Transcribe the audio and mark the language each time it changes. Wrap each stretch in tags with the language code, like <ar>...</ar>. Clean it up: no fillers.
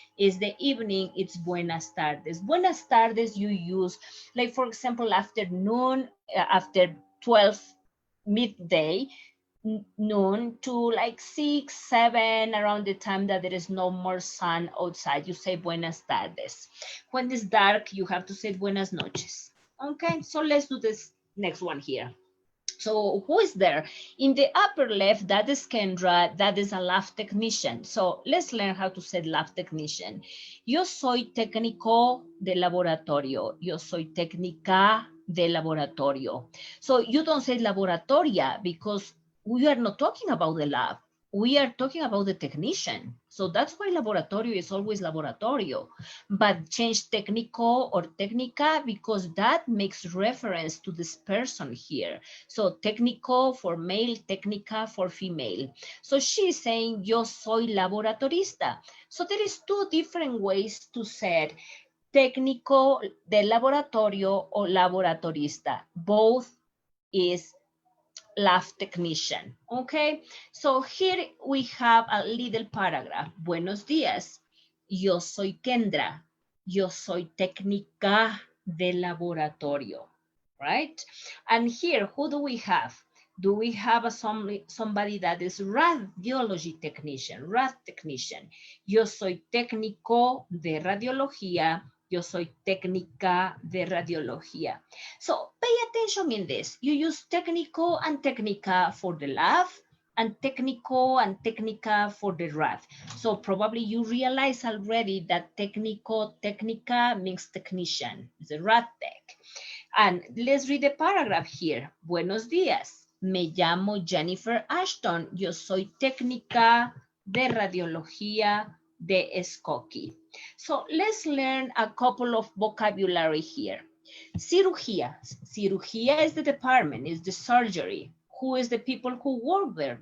<en>Is the evening, it's</en> <es>buenas tardes. Buenas tardes</es> <en>you use, like for example, afternoon, after 12 midday, noon to like 6, 7, around the time that there is no more sun outside, you say buenas tardes. When it's dark, you have to say</en> <es>buenas noches.</es> <en>Okay, so let's do this next one here. So who is there? In the upper left, that is Kendra, that is a lab technician. So let's learn how to say lab technician.</en> <es>Yo soy técnico de laboratorio. Yo soy técnica de laboratorio.</es> <en>So you don't say laboratoria because we are not talking about the lab. We are talking about the technician. So that's why laboratorio is always laboratorio. But change técnico or técnica because that makes reference to this person here. So técnico for male, técnica for female. So she's saying,</en> <es>yo soy laboratorista.</es> <en>So there is two different ways to say técnico de laboratorio or laboratorista. Both is lab technician. Okay, so here we have a little paragraph.</en> <es>Buenos días, yo soy Kendra, yo soy técnica de laboratorio, right?</es> <en>And here, who do we have? Do we have somebody that is radiology technician, rad technician?</en> <es>Yo soy técnico de radiología, yo soy técnica de radiología.</es> <en>So pay attention in this. You use técnico and técnica for the lab, and técnico and técnica for the rad. So probably you realize already that técnico, técnica means technician, it's a rad tech. And let's read the paragraph here.</en> <es>Buenos días. Me llamo Jennifer Ashton. Yo soy técnica de radiología de Skokie.</es> <en>So let's learn a couple of vocabulary here. Cirugía. Cirugía is the department, is the surgery. Who is the people who work there?</en>